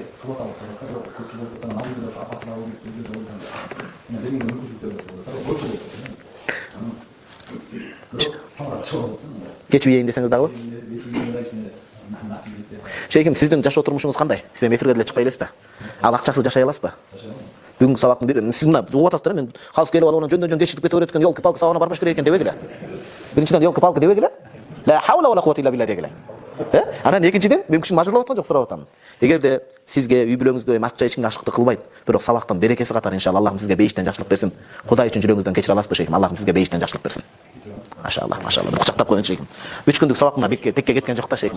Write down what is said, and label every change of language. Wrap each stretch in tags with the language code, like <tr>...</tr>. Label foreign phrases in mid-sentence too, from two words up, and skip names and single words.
<ky>Кечип ийин десеңиз дагы? Шейким, сиздин жашоо турмушуңуз кандай? Сиз эфирге деле чыкпай элесиз да. Ал акчасыз жашай аласызбы? Бүгүнкү сабактын бири, сиз мына угуп атасыздар, мен калыс келип алып, жөндөн дешитип кете берет экен,</ky> <ru>ёлки-палки</ru> <ky>сабагына барбаш керек экен дебегиле. Биринчиден</ky> <ru>ёлки-палки</ru> <ky>дебегиле.</ky> <ar>لا حول ولا قوة إلا بالله дегиле.</ar> <ky>Анан экинчиден мен кишини мажбурлап аткан жок, сурап атам. Эгерде сизге үй бүлөңүзгө акча эч кимге ашыктык кылбайт, бирок сабактын берекеси катары иншалла Аллахым сизге бейиштен жакшылык берсин. Кудай үчүн жүрөгүңүздөн кечире аласызбы шейхим? Аллахым сизге бейиштен жакшылык берсин. Машалла, машалла. Кучактап коюңуз шейхим. 3 күндүк сабак мына бекке текке кеткен жок да шейхим.</ky>